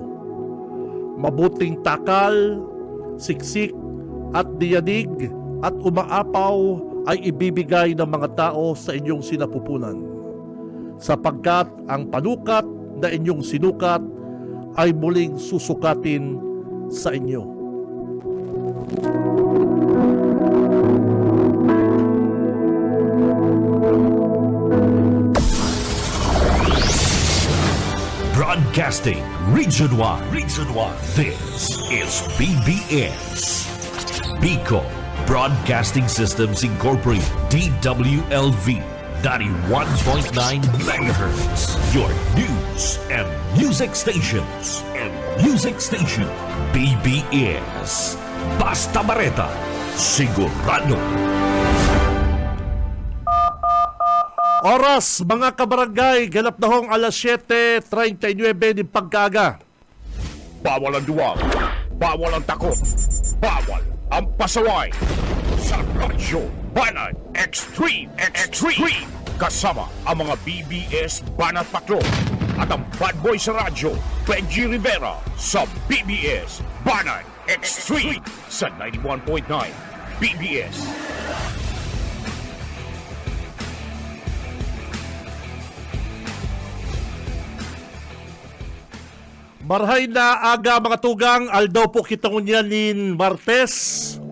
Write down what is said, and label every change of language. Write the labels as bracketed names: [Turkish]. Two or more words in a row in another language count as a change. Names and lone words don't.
[Filipino] Mabuting takal, siksik at diyanig at umaapaw ay ibibigay ng mga tao sa inyong sinapupunan. Sapagkat ang panukat na inyong sinukat ay muling susukatin sa inyo. [English] Broadcasting Region 1. This is BBS. Bico Broadcasting Systems Incorporated. DWLV 91.9 megahertz. Your news and music stations. [Bikol] BBS. Basta Bareta. Sigurado. [Filipino] Oras, mga kabarangay, ganap na hong alas 7:39 ng pagkaga. Bawal ang duwag, bawal ang takot, bawal ang pasaway. Sa Radyo Banat Extreme. Kasama ang mga BBS Banat Patrol at ang [English] bad boy [Filipino] sa radyo, Benji Rivera sa BBS Banat Extreme sa 91.9 BBS. [Bikol] Marhay na aga mga tugang, aldaw po kita ngunyanin Martes.